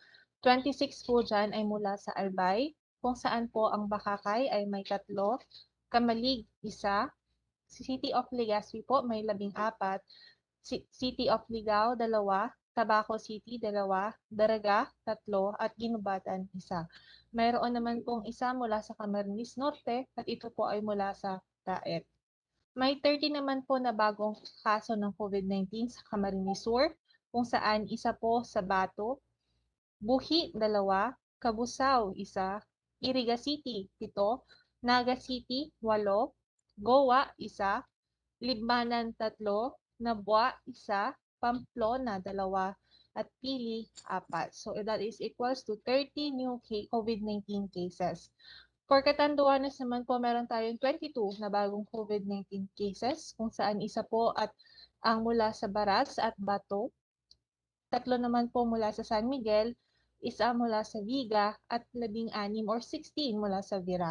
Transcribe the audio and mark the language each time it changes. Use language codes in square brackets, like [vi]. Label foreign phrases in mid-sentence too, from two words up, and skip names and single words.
[tl] 26 po dyan ay mula sa Albay, kung saan po ang Bakakay ay may 3, Kamalig 1, City of Legazpi po may 14, City of Ligao 2, Tabaco City 2, Daraga 3, at Ginubatan 1. Mayroon naman pong isa mula sa Camarines Norte at ito po ay mula sa Taet. May 30 naman po na bagong kaso ng COVID-19 sa Camarines Sur, kung saan isa po sa Bato, Buhi 2, Cabusao 1, Iriga City 7, Naga City 8, Goa 1, Libmanan 3, Nabua 1, Pamplona 2, at Pili 4. [en] So that is equals to 30 new COVID-19 cases. [tl] For Catanduanes naman po, meron tayong 22 na bagong [en] COVID-19 cases, [tl] kung saan isa po at ang mula sa Baras at Bato, 3 naman po mula sa San Miguel, isa mula sa Viga, at 16 or 16 mula sa Virac.